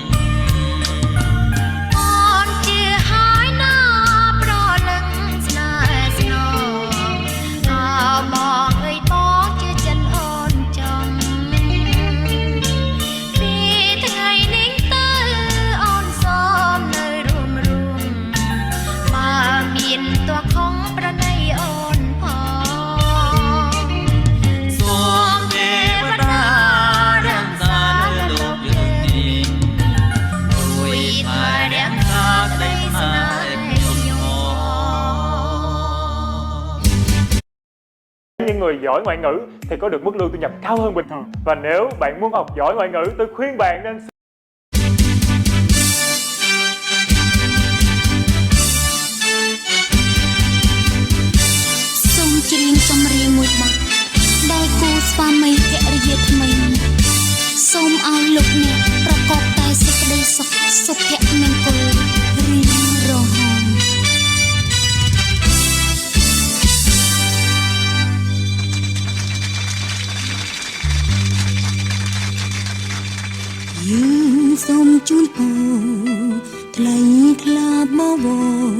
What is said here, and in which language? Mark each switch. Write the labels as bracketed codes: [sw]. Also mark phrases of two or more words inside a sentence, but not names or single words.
[km] អូនជាហើយណាប្រលឹងស្នេហ៍ស្នងអើបងអើយបងជាចិនអូនចង់ពីថ្ងៃនេះទៅអូនសូមនៅរួមបើមានតួខំប្រណីអូនផង សូមទេវតារាំងសាលើលោកយើងនេះជួយថែរាំងសាក្តីស្នេហ៍ខ្ញុំផង [vi] Những người giỏi ngoại ngữ thì có được mức lương thu nhập cao hơn bình thường. Và nếu bạn muốn học giỏi ngoại ngữ, tôi khuyên bạn nên [km] សូមច្រៀងចម្រៀងមួយបទដែលគូស្វាមី ភរិយាថ្មីសូមឲ្យលោកអ្នកប្រកបតែសេចក្តីសុខសុភមង្គលរៀងរហូតយើងសូមជូនពរថ្លៃថ្លាបបរ